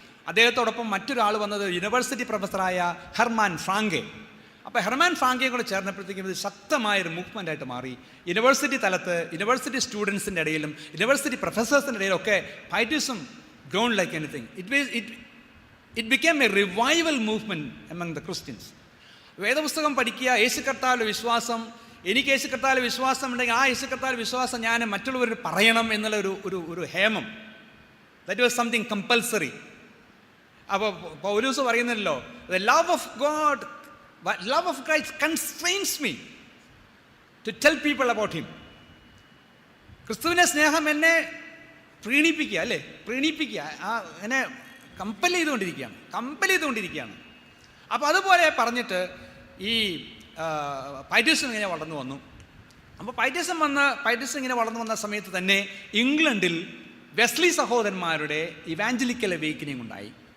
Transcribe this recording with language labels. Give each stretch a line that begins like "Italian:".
Malayalam: അദ്ദേഹത്തോടൊപ്പം മറ്റൊരാൾ വന്നത് യൂണിവേഴ്സിറ്റി പ്രൊഫസറായ ഹെർമാൻ ഫ്രാങ്കെ. അപ്പോൾ ഹെർമാൻ ഫ്രാങ്കയും കൂടെ ചേർന്നപ്പോഴത്തേക്കും ഇത് ശക്തമായൊരു മൂവ്മെൻ്റായിട്ട് മാറി. യൂണിവേഴ്സിറ്റി തലത്ത്, യൂണിവേഴ്സിറ്റി സ്റ്റുഡൻസിൻ്റെ ഇടയിലും യൂണിവേഴ്സിറ്റി പ്രൊഫസേഴ്സിൻ്റെ ഇടയിലും ഒക്കെ പൈറ്റിസം
English: Grown like anything. It became a revival movement among the Christians.
Malayalam: വേദപുസ്തകം പഠിക്കുക, യേശു കർത്താവിലെ വിശ്വാസം, എനിക്ക് യേശു കർത്താവിലെ വിശ്വാസം ഉണ്ടെങ്കിൽ ആ യേശു കർത്താവിലെ വിശ്വാസം ഞാൻ മറ്റുള്ളവർ പറയണം എന്നുള്ള ഒരു ഹേമം.
English: That was something compulsory.
Malayalam: അപ്പോൾ പൗലോസ് പറയുന്നല്ലോ,
English: the love of Christ constrains me to tell people about him.
Malayalam: ക്രിസ്തുവിൻ്റെ സ്നേഹം എന്നെ പ്രീണിപ്പിക്കുക, അല്ലേ? പ്രീണിപ്പിക്കുക, എന്നെ കമ്പൽ ചെയ്തുകൊണ്ടിരിക്കുകയാണ്. അപ്പോൾ അതുപോലെ പറഞ്ഞിട്ട് ഈ പൈറ്റിസം ഇങ്ങനെ വളർന്നു വന്നു. അപ്പോൾ പൈറ്റിസം ഇങ്ങനെ വളർന്നു വന്ന സമയത്ത് തന്നെ ഇംഗ്ലണ്ടിൽ വെസ്ലി സഹോദരന്മാരുടെ ഇവാഞ്ചലിക്കൽ അവേക്കനിങ് ഉണ്ടായി.